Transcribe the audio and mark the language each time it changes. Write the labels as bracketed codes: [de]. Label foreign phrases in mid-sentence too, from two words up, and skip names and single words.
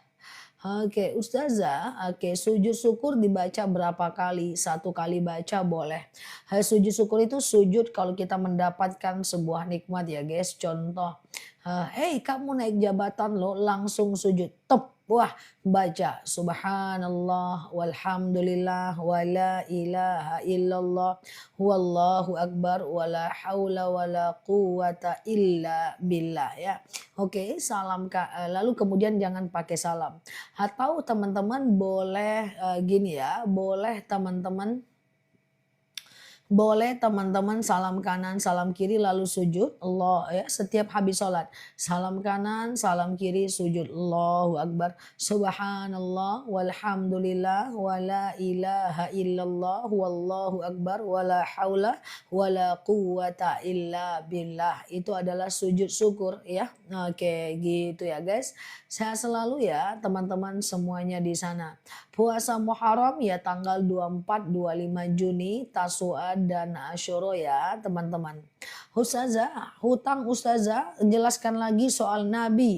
[id] Oke, Ustazah, oke, sujud syukur dibaca berapa kali? 1 kali baca boleh. Sujud syukur itu sujud kalau kita mendapatkan sebuah nikmat ya guys. Contoh, hey kamu naik jabatan lo langsung sujud. Top. Wah, baca [ar] سبحان الله والحمد لله ولا إله إلا الله والله أكبر ولا حول ولا قوة إلا بالله ya. [id] Oke, salam lalu kemudian jangan pakai salam. Atau teman-teman boleh, gini ya, boleh teman-teman salam kanan, salam kiri lalu sujud, Allah ya, setiap habis sholat. Salam kanan, salam kiri, sujud, [ar] الله أكبر. سبحان الله، والحمد لله، ولا إله إلا الله، والله أكبر، ولا حول، ولا قوة إلا بالله. [id] Itu adalah sujud syukur ya. Oke, gitu ya guys. Sehat selalu ya teman-teman semuanya di sana. Puasa Muharram ya tanggal 24, 25 Juni, Tasu'a dan Asyura ya teman-teman. Ustazah, hutang Ustazah, jelaskan lagi soal Nabi.